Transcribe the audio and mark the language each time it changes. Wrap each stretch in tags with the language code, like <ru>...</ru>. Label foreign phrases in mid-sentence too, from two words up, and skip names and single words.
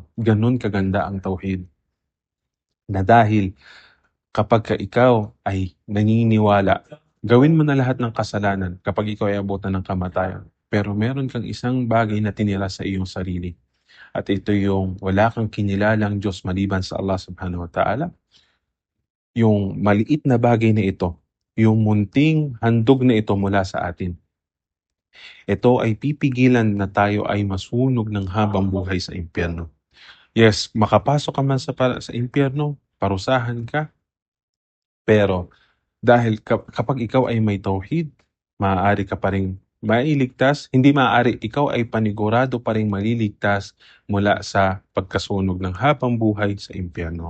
<tl>Ganun kaganda ang tauhid. Na dahil kapag ka ikaw ay naniniwala, gawin mo na lahat ng kasalanan kapag ikaw ay abutan ng kamatayan. Pero meron kang isang bagay na tinira sa iyong sarili. At ito yung wala kang kinilalang Diyos maliban sa Allah</tl> <ar>سبحانه وتعالى.</ar> <tl>Yung maliit na bagay na ito, yung munting handog na ito mula sa atin. Ito ay pipigilan na tayo ay masunog ng habang buhay sa impyerno. Yes, makapasok ka man sa impyerno, parusahan ka, pero dahil kapag ikaw ay may tauhid, maaari ka pa rin mailigtas, hindi maaari, ikaw ay panigurado pa rin maliligtas mula sa pagkasunog ng habang buhay sa impyerno.</tl>